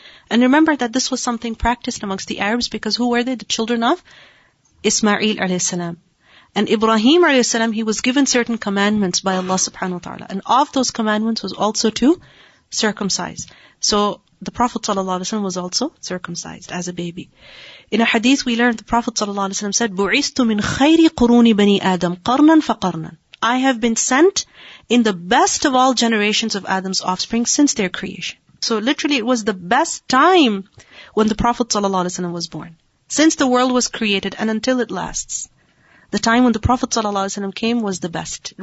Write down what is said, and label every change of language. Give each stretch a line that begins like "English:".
English: And remember that this was something practiced amongst the Arabs, because who were they? The children of Ismail alayhi. And Ibrahim alayhi, he was given certain commandments by Allah subhanahu wa ta'ala. And of those commandments was also to circumcise. So the Prophet ﷺ was also circumcised as a baby. In a hadith we learned the Prophet ﷺ said,
Arabic: بُعِثْتُ مِنْ خَيْرِ قُرُونِ بَنِي آدَمْ قَرْنًا فَقَرْنًا.
English: I have been sent in the best of all generations of Adam's offspring since their creation. So literally it was the best time when the Prophet ﷺ was born. Since the world was created and until it lasts. The time when the Prophet ﷺ came was the best.